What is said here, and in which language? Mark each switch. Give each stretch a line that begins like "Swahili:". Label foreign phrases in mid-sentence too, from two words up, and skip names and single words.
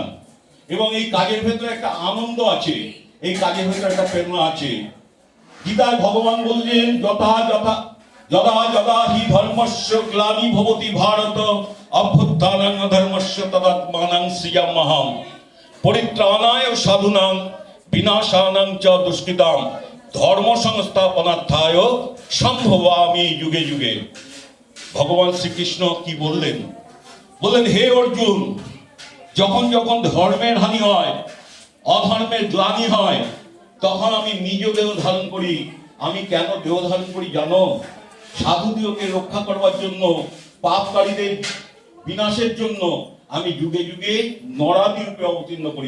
Bangla: এবং এই কাজের ভেতরে একটা আনন্দ আছে, এই কাজের ভেতরে একটা প্রেরণা আছে। গীতায় ভগবান বললেন,
Sanskrit: यथा यथा यदा यदा हि धर्मस्य ग्लानि भवति भारत अभ्युत्थानं अधर्मस्य तदात्मानं सृजाम्यहं परित्राणाय साधूनां विनाशानं च दुष्कृताम् धर्म संस्थापनार्थाय सम्भवामि युगे युगे।
Bangla: ভগবান শ্রীকৃষ্ণ কি বললেন? বললেন, হে অর্জুন, যখন যখন ধর্মের হানি হয়, অধর্মের গ্লানি হয়, তখন আমি নিজ দেহ ধারণ করি। আমি কেন দেহ ধারণ করি জানো? সাধুদিওকে রক্ষা করবার জন্য, পাপকারীদের বিনাশের জন্য আমি যুগে যুগে নরাদি রূপে অবতীর্ণ করি।